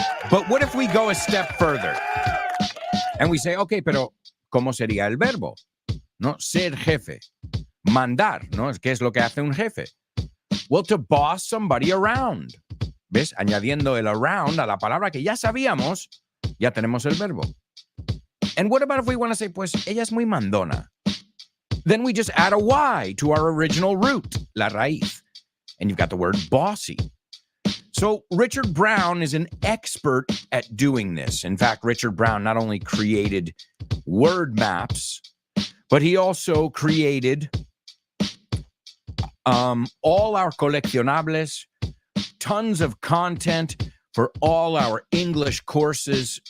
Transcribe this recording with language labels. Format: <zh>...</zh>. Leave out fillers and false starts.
<en>But what if we go a step further and we say, okay,</en> <es>pero ¿cómo sería el verbo? No, ser jefe, mandar, ¿no? ¿Qué es lo que hace un jefe?</es> <en>Well, to boss somebody around.</en> <es>¿Ves? Añadiendo el around a la palabra que ya sabíamos, ya tenemos el verbo.</es> <en>And what about if we want to say,</en> <es>pues, ella es muy mandona?</es> <en>Then we just add a Y to our original root,</en> <es>la raíz.</es> <en>And you've got the word bossy. So Richard Brown is an expert at doing this. In fact, Richard Brown not only created word maps, but he also created all our coleccionables, tons of content for all our English courses.</en>